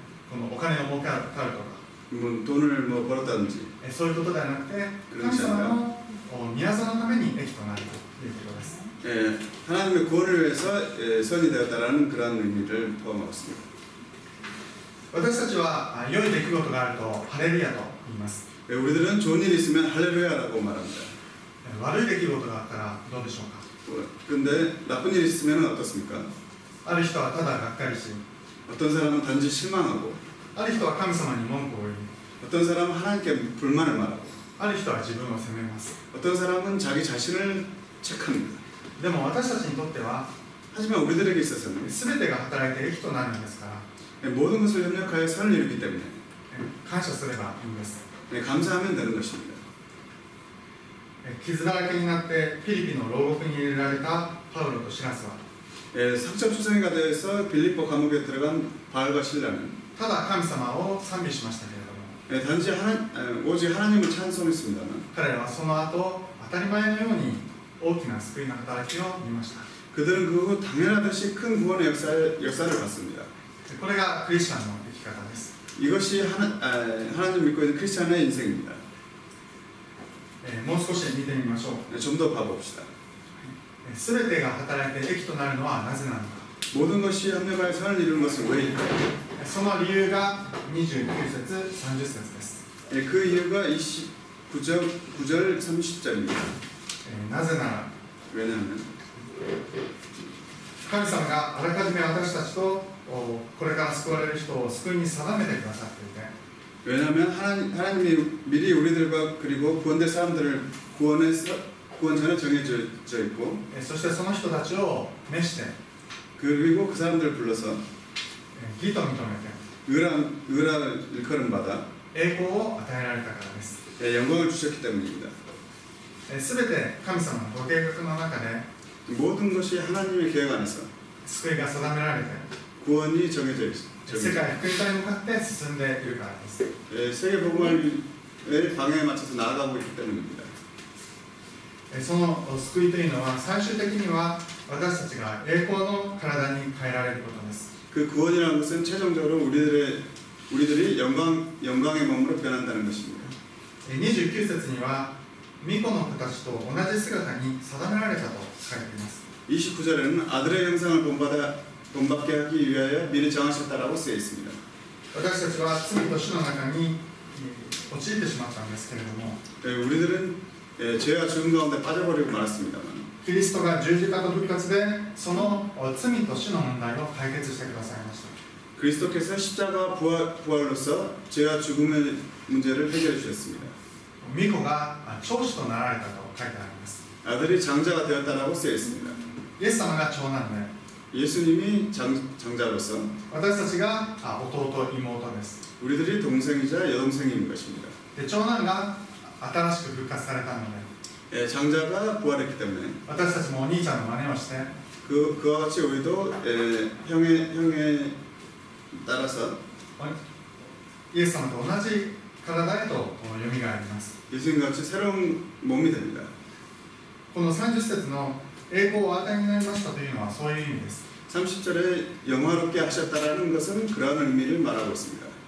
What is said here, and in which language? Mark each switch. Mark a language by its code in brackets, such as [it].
[ja] このお金を儲かるとか [ko] 돈을 벌었다든지 [ja] そういうことではなくて神様の御業のために益となるということです。 [ko] 하나님의 구원을 위해서 선이 되었다라는 그런 의미를 포함하고 있습니다. [ja] 私たちは良い出来事があるとハレルヤと言います。 [ko] 우리들은 좋은 일이 있으면 할렐루야라고 말합니다. [ja] 悪い出来事があったらどうでしょうか。 [ko] 그런데 나쁜 일이 있으면 어떻습니까? [ja] ある人はただがっかりし [ko] 어떤 사람은 단지 실망하고 [ja] ある人は神様に文句を言い [ko] 어떤 사람은 하나님께 불만을 말하고 [ja] ある人は自分を責めます。 [ko] 어떤 사람은 자기 자신을 책합니다. [ja] でも私たちにとっては [ko] 하지만 우리들에게 있어서는 [ja] 全てが働いて益となるんですから [ko] 모든 것을 협력하여 선을 이루기 때문에 [ja] 感謝すればいいんです。 [ko] 감사하면 되는 것입니다. [ja] 傷だらけになってフィリピの牢獄に入れられたパウロとシラスは [ko] 상처투성이가 되어서 빌립보 감옥에 들어간 바울과 실라는 [ja] ただ神様を賛美しましたけれども [ko] 단지 오직 하나님을 찬송했습니다만 [ja] 彼らはその後当たり前のように大きな救いの働きを見ました。 [ko] 그들은 그 후 당연하듯이 큰 구원의 역사를 봤습니다. [ja] これがクリスチャンの生き方です。 [ko] 이것이 하나님 믿고 있는 크리스찬의 인생입니다. [ja] もう少し見てみましょう。 [ko] 좀 더 봐봅시다. [ja] すべてが働いて益となるのはなぜなのか。 [ko] 모든 것이 협력하여 선을 이루는 것은 왜일까요? [ja] その理由が29節、30節です。 [ko] 그 이유가 9절 30절입니다. [ja] なぜなら [ko] 왜냐하면 [ja] 神様があらかじめ私たちとこれから救われる人を救いに定めてくださっていて [ko] 왜냐하면 하나님이 미리 우리들과 그리고 구원된 사람들을 구원 전에 정해져 있고 [ja] そしてその人たちを召して [ko] 그리고 그 사람들을 불러서 [ja] 義と認めて [ko] 의라 일컬음 받아 [ja] 栄光を与えられたからです。 [ko] 영광을 주셨기 때문입니다. [ja] すべて神様のご計画の中で [ko] 모든 것이 하나님의 계획 안에서 [ja] 救いが定められて [ko] 구원이 정해져 있습니다. [ja] 世界福音化に向かって進んでいるからです。 [ko] 세계 복음의 방향에 맞춰서 나아가고 있기 때문입니다. [ja] その救いというのは最終的には私たちが栄光の体に変えられることです。 [ko] 그 구원이라는 것은 최종적으로 우리들이 영광의 몸으로 변한다는 것입니다. [ja] 29節には御子の形と同じ姿に定められたと書かれています。 [ko] 29절에는 아들의 형상을 본받게 하기 위하여 미리 정하셨다라고 쓰여 있습니다. [ja] 私たちは罪と死の中に陥ってしまったんですけれども、 [ko] 우리들은 죄와 죽음 가운데 빠져버리고 말았습니다만 [ja] キリストが十字架と復活でその罪と死の問題を解決してくださいました。 [ko] 그리스도께서 십자가 부활로서 죄와 죽음의 문제를 해결해 주셨습니다. [ja] 御子が長子となられたと書いてあります。 [ko] 아들이 장자가 되었다라고 쓰여 있습니다. [ja] イエス様が長男で、 [ko] 예수님이 장자로서 [ja] 私たちが弟、妹です。 [ko] 우리들이 동생이자 여동생인 것입니다. [ja] で長男が新しく復活されたので、 [ko] 장자가 부활했기 때문에 [ja] 私たちもお兄ちゃんの真似をして、 [ko] 그와 같이 우리도 형에 따라서 [ja] イエス様と同じ体へとよみがえります。 [ko] 예수님과 같이 새로운 몸이 됩니다. [ja] この30節の栄光をお与えになりましたというのはそういう意味です。 [ko] 30절에 영화롭게 하셨다라는 것은 그러한 의미를 말하고 있습니다.